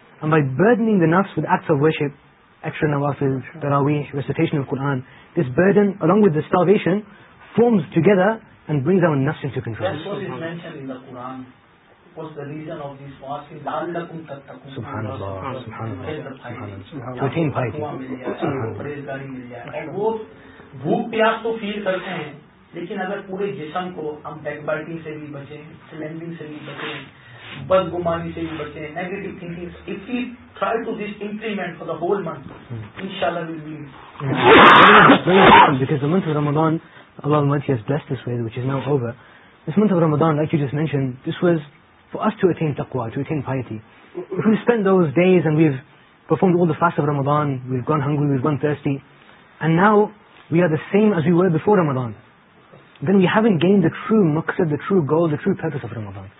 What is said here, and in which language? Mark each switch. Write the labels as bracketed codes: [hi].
[en] And by burdening the nafs with acts of worship, extra nawafil, taraweeh, recitation of Quran, this burden, along with the starvation, forms together and brings our nafs into control. That's what is mentioned in the Quran. What's the reason of this fasting? [ar] لَعَلَّكُمْ تَتَّقُونَ. [en] Subhanallah, subhanallah. To attain piety. Subhanallah. And those who feel the pain, [ur] لیکن اگر پورے جسم کو ہم back biting سے بھی بچیں, سلینڈنگ سے بھی بچیں, بد گمانی سے بھی بچیں, negative thinking, [en] if we try to this implement for the whole month [ur] ان شاء [ar] اللہ. [en] Allah Almighty has blessed this way, which is now over. This month of Ramadan, like you just mentioned, this was for us to attain taqwa, to attain piety. If we spend those days and we've performed all the fasts of Ramadan, we've gone hungry, we've gone thirsty, and now we are the same as we were before Ramadan, then we haven't gained the true maqsad, the true goal, the true purpose of Ramadan.